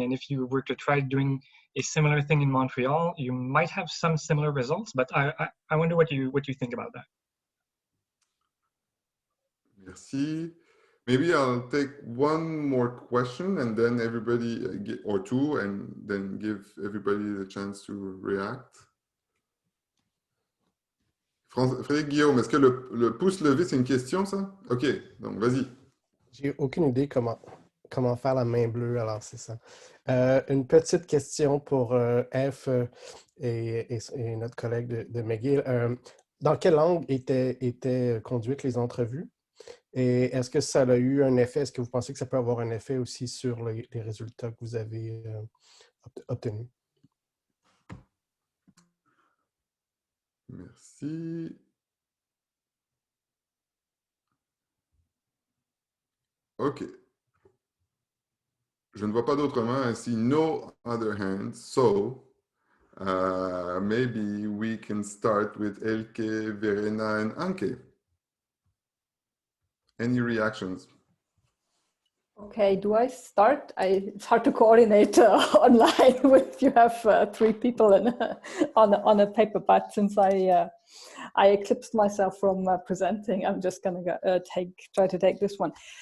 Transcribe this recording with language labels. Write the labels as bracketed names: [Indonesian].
[English] And if you were to try doing a similar thing in Montreal, you might have some similar results, but I wonder what you think about that. [French] Merci. [English] Maybe I'll take one more question and then everybody, or two, and then give everybody the chance to react. [French] Frédéric, Guillaume, est-ce que le pouce levé, c'est une question, ça? OK, donc vas-y. J'ai aucune idée comment faire la main bleue, alors c'est ça. Une petite question pour F et notre collègue de McGill. Dans quelle langue étaient conduites les entrevues? Et est-ce que ça a eu un effet? Est-ce que vous pensez que ça peut avoir un effet aussi sur les résultats que vous avez obtenus? Merci. OK. Je ne vois pas d'autres mains. [English] I see no other hands. So, maybe we can start with Elke, Verena, and Anke. Any reactions? Okay, do I start? It's hard to coordinate online if you have 3 people on a paper, but since I eclipsed myself from presenting, I'm just going to try to take this one.